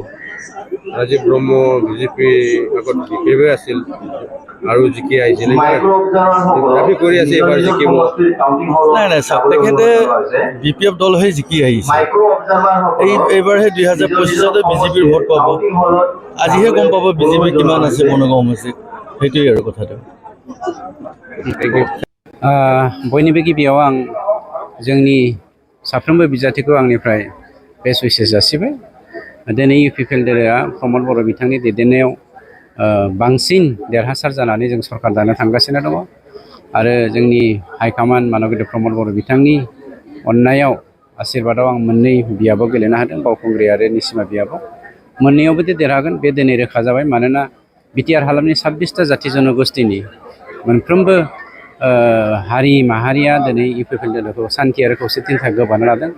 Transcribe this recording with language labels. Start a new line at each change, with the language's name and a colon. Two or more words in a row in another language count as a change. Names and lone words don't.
Assamese: ৰাজীৱ ব্ৰহ্ম বিজেপি আগত বিপিএফ আছিল আৰু জিকি আহিছিল দাবী কৰি আছে এবাৰ জিকিব নাই চাওক তেখেতে বিপিএফ দল হৈ জিকি আহিছে এইবাৰহে 2025-তে বিজেপিৰ ভোট পাব আজিহে গম পাব বিজেপি কিমান আছে বনগাঁও সমষ্টিত সেইটোৱেই আৰু কথাটো
Bodo: बयनिबो गिबियाव आं जोंनि साफ्रोमबो बिजाथिखौ आंनिफ्राय
English: best wishes
Bodo: जासिबाय दिनै इउपिपिएल दलआ प्रमद बर' बिथांनि दैदेननायाव बांसिन देरहासार जानानै जों सरकार दानो थांगासिनो दङ आरो जोंनि हाइकमान्ड मानगोदै प्रमद बर' बिथांनि अननायाव आशीर्बादाव आं मोननै बियाबाव गेलेनो हादों बावखुंग्रि आरो निसिमा बियाबाव मोननैयावबो देरहागोन बे दिनै रोखा जाबाय मानोना बिटिआर हालामनि 26टा जाथि जनगोष्ठीनि मोनफ्रोमबो हारि माहारिया दिनै इउपिपिएल दलखौ सान्थि आरो खौसेथिनि थाखाय गोबानो लादों